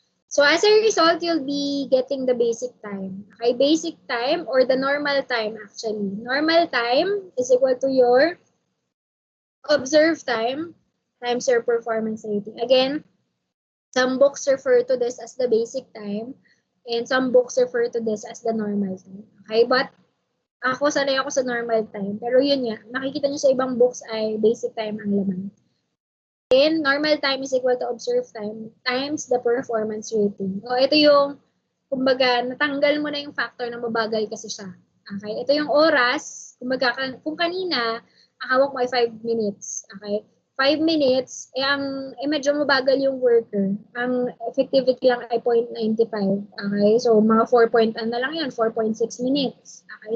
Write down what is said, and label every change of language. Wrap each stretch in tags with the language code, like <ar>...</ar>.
<en>So as a result, you'll be getting the basic time. Okay, basic time or the normal time actually. Normal time is equal to your observed time times your performance rating. Again, some books refer to this as the basic time and some books refer to this as the normal time.</en> <tl>Okay, but ako, sanay ako sa normal time. Pero yun nga, nakikita nyo sa ibang books ay basic time ang laman.</tl> <en>Then, normal time is equal to observed time times the performance rating.</en> <tl>O, ito yung, kumbaga, natanggal mo na yung factor na mabagal kasi siya. Okay? Ito yung oras, kumbaga, kung kanina, ang hawak mo ay 5 minutes. Okay? 5 minutes, medyo mabagal yung worker. Ang effectivity lang ay 0.95. Okay? So, mga 4 na lang yun, 4.6 minutes. Okay?</tl>